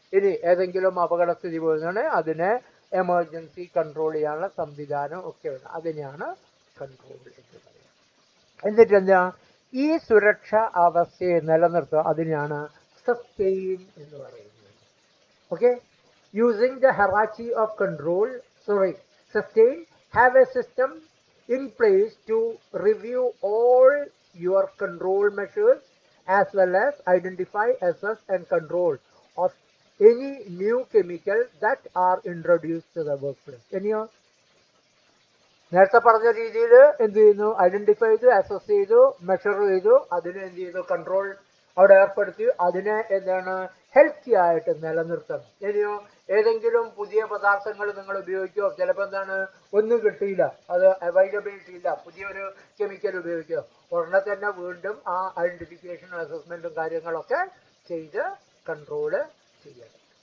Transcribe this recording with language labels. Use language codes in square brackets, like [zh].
[ml] ഇനി ഏതെങ്കിലും അപകടസ്ഥിതി പോകുന്നതാണ് അതിനെ എമർജൻസി കൺട്രോൾ ചെയ്യാനുള്ള സംവിധാനം ഒക്കെ വേണം. അതിനെയാണ് കൺട്രോൾ എന്ന് പറയുന്നത്. എന്നിട്ട് എന്താ, ഈ സുരക്ഷ അവസ്ഥയെ നിലനിർത്തുക, അതിനെയാണ് സസ്റ്റെയിൻ എന്ന് പറയുന്നത്. [en] Okay, using the hierarchy of control, sustain, have a system in place to review all your control measures as well as identify, assess and control of any new chemical that are introduced to the workplace. [ml] ഇനിയോ നേരത്തെ പറഞ്ഞ രീതിയിൽ എന്ത് ചെയ്യുന്നു, identify ചെയ്തു, assess ചെയ്തു, measure ചെയ്തു, അതിനെ എന്ത് ചെയ്തു, കൺട്രോൾ അവിടെ ഏർപ്പെടുത്തി, അതിനെ എന്താണ് ഹെൽത്തി ആയിട്ട് നിലനിർത്തണം. ഇനിയോ ഏതെങ്കിലും പുതിയ പദാർത്ഥങ്ങൾ നിങ്ങൾ ഉപയോഗിക്കുകയോ ചിലപ്പോൾ എന്താണ് ഒന്നും കിട്ടിയില്ല, അത് അവൈലബിലിറ്റി ഇല്ല, പുതിയൊരു കെമിക്കൽ ഉപയോഗിക്കുക, ഉടനെ തന്നെ വീണ്ടും ആ ഐഡന്റിഫിക്കേഷനും അസസ്മെന്റും കാര്യങ്ങളൊക്കെ ചെയ്ത് കൺട്രോള് ചെയ്യണം.